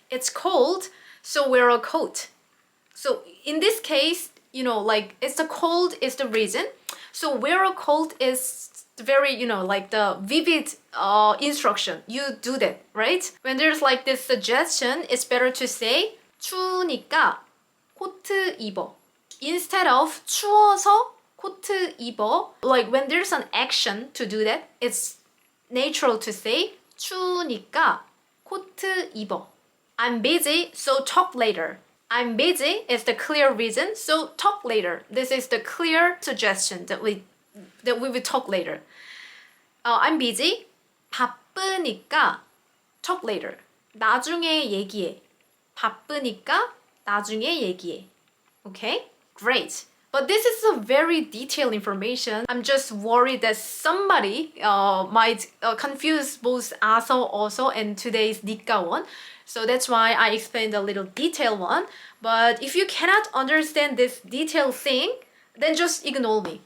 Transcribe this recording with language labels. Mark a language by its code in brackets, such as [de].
[en] It's cold, so wear a coat. So in this case, like it's the cold is the reason. So wear a coat is very, like the vivid instruction. You do that, right? When there's like this suggestion, it's better to say 추우니까 코트 입어. [ko] Instead of 추워서 코트 입어. [en] Like when there's an action to do that, it's natural to say 추우니까 코트 입어. I'm busy, so talk later. I'm busy is the clear reason, so talk later. This is the clear suggestion that we will talk later. I'm busy. 바쁘니까 talk later. [ko] 나중에 얘기해. 바쁘니까 나중에 얘기해. [en] Okay? Great. But this is a very detailed information. I'm just worried that somebody might confuse both 아서, also, and today's 니까 one. So that's why I explained a little detailed one. But if you cannot understand this detailed thing, then just ignore me.